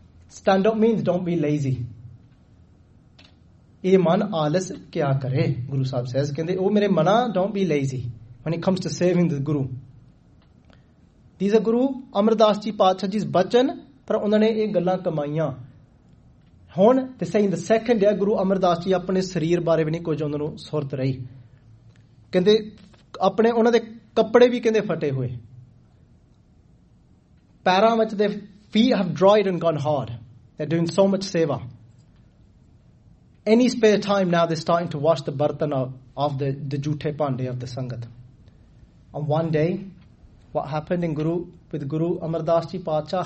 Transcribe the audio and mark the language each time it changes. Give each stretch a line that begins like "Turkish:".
English: Stand up means don't be lazy.
Punjabi: E man aalas kya kare,
English: Guru Sahib says.
Punjabi: Kende, oh mere mana,
English: don't be lazy when it comes to serving the Guru. These are Guru Amar Das Ji Patshah Ji's bachan,
Punjabi: ਪਰ ਉਨ੍ਹਾਨੇ ਏ ਗੱਲਾਂ ਕਮਾਈਆਂ. ਹੋਣ,
English: they say in the second day,
Punjabi: Guru Amar Das ji ਅਪਨੇ ਸਰੀਰ ਬਾਰੇ ਵੀ ਨਹੀ ਕੁਝ ਉਨ੍ਹਾਂ ਨੂ ਸੁਰਤ ਰਹੀ. ਕੇਂਦੇ, ਅਪਨੇ ਉਨ੍ਹਾਂ ਦੇ ਕਪੜੇ ਵੀ ਕੇਂਦੇ ਫਟੇ ਹੋਏ. Paira vich de
English: feet have dried and gone hard. They're doing so much seva. Any spare time now, they're starting to wash the bartan of the jute pande of the sangat. And one day, what happened in Guru with Guru Amar Das Ji Patshah?